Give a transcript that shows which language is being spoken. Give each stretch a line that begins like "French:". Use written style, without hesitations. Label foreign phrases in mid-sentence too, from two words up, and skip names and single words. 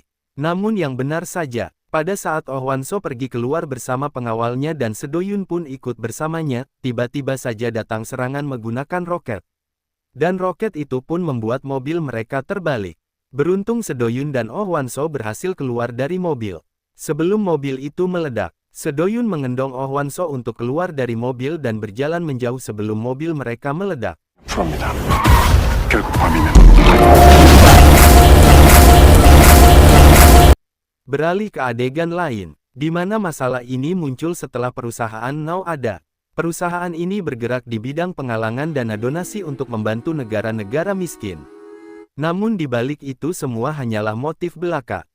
Indonesian: Namun yang benar saja, pada saat Oh Hwan-so pergi keluar bersama pengawalnya dan Sedoyun pun ikut bersamanya, tiba-tiba saja datang serangan menggunakan roket. Dan roket itu pun membuat mobil mereka terbalik. Beruntung Sedoyun dan Oh Hwan-so berhasil keluar dari mobil. Sebelum mobil itu meledak, Sedoyun mengendong Oh Hwan-so untuk keluar dari mobil dan berjalan menjauh sebelum mobil mereka meledak.
Korean: 프로입니다. 결국 범인은
Indonesian: Beralih ke adegan lain, di mana masalah ini muncul setelah perusahaan Now ada. Perusahaan ini bergerak di bidang penggalangan dana donasi untuk membantu negara-negara miskin. Namun di balik itu semua hanyalah motif belaka.